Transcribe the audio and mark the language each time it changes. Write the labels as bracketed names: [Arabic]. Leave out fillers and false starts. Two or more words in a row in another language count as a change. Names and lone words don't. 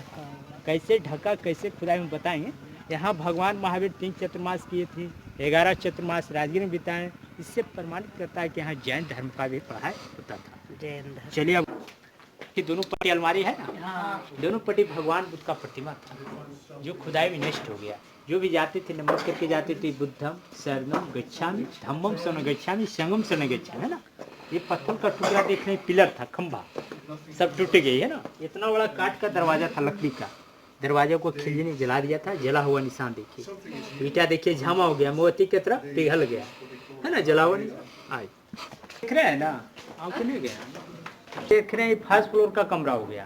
[Hindi] कैसे ढका, कैसे खुदाई में बताएंगे। यहाँ भगवान महावीर 3 चतुर्मास किए थे, 11 चतुर्मास राजगीर में बिताए, इससे प्रमाणित करता है कि यहाँ जैन धर्म का भी पढ़ाई होता था। चलिए अब कि दोनों पट्टी अलमारी है ना, दोनों पट्टी भगवान बुद्ध का प्रतिमा था जो खुदाई में नष्ट हो गया। जो भी जाते थे नमस्कार करके जाते थे, [Pali] बुद्धम शरणम गच्छामि, धम्मम शरणं गच्छामि, संघम शरणं गच्छामि, [Hindi] है ना। ये पत्थर का टुकड़ा देखने पिलर था, खंभा सब टूट गई है ना। इतना बड़ा काठ का दरवाजा था, लकड़ी का दरवाजा को खिलजी ने जला दिया था। जला हुआ निशान देखिए, ईटा देखिए झामा हो गया, मोती की तरह पिघल गया है ना, जला हुआ निशान। आई देख रहे हैं ना, आपको नहीं गया, देख रहे हैं फर्स्ट फ्लोर का कमरा हो गया।